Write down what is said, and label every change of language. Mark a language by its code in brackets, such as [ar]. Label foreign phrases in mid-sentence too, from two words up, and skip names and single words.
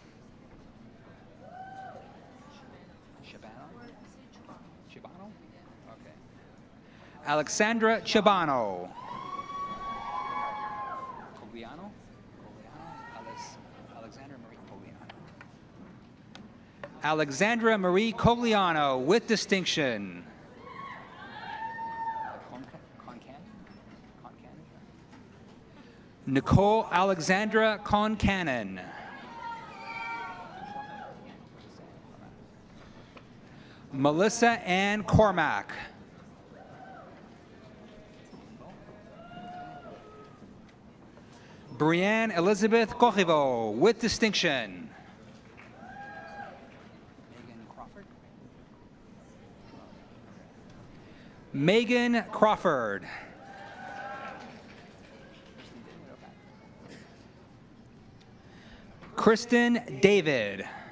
[en] Alexandra Chibano. Alexandra Marie Cogliano with distinction. Nicole Alexandra Concannon. Melissa Ann Cormack. Brianne Elizabeth Corriveau with distinction. Megan Crawford. Kristen David.